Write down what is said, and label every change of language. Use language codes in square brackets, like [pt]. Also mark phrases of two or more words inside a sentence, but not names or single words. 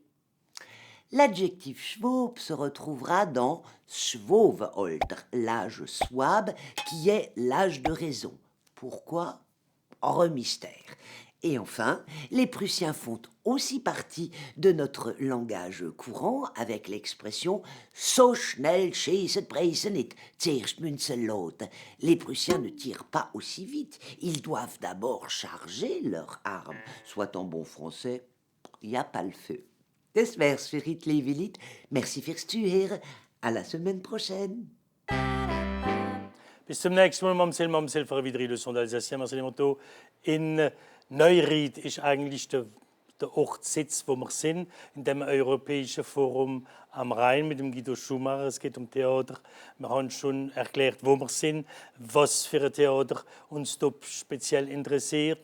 [fr] L'adjectif Schwab se retrouvera dans Schwovealter, l'âge souabe, qui est l'âge de raison. Pourquoi? Mystère. Et enfin, les Prussiens font aussi partie de notre langage courant avec l'expression « [de] So schnell schießt Preußen nicht, zuerst Münzen lauten ». [fr] Les Prussiens ne tirent pas aussi vite. Ils doivent d'abord charger leurs armes. Soit en bon français, il n'y a pas le feu. [de] Das wär's für heute, liebe Leute. Merci fürs Zuhören. [fr] À la semaine prochaine. [de] Bis zum nächsten Mal, Mamsel, für eine weitere [fr] Leçon d'Alsacien. [de] Marcel Monteau. In Neuried ist eigentlich der Ortssitz, wo wir sind, in dem Europäischen Forum am Rhein mit dem Guido Schumacher. Es geht um Theater. Wir haben schon erklärt, wo wir sind, was für ein Theater uns dort speziell interessiert.